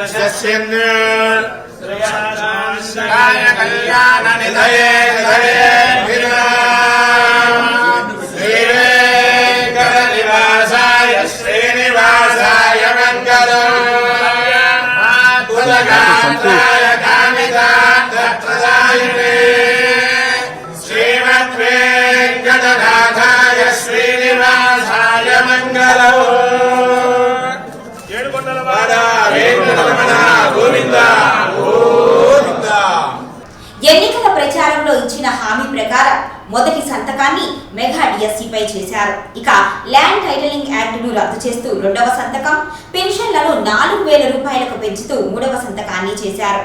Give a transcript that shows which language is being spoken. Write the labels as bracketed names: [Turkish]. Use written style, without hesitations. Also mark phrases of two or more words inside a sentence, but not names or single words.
[Sanskrit] दशस्यन्य कल्याण निधये श्रीवेङ्कटनिवासाय श्रीनिवासाय मङ्गलम् कुलगात्राय कामितार्थप्रदायिने श्रीमद्वेङ्कटनाथाय श्रीनिवासाय मङ्गलम् [Telugu] ఎన్నికల ప్రచారంలో ఇచ్చిన హామీ ప్రకారం మొదటి సంతకాన్ని మెగా డిఎస్సీపై చేశారు. ఇక ల్యాండ్ టైటిలింగ్ యాక్ట్ ను రద్దు చేస్తూ రెండవ సంతకం, పెన్షన్లను 4,000 రూపాయలకు పెంచుతూ మూడవ సంతకాన్ని చేశారు.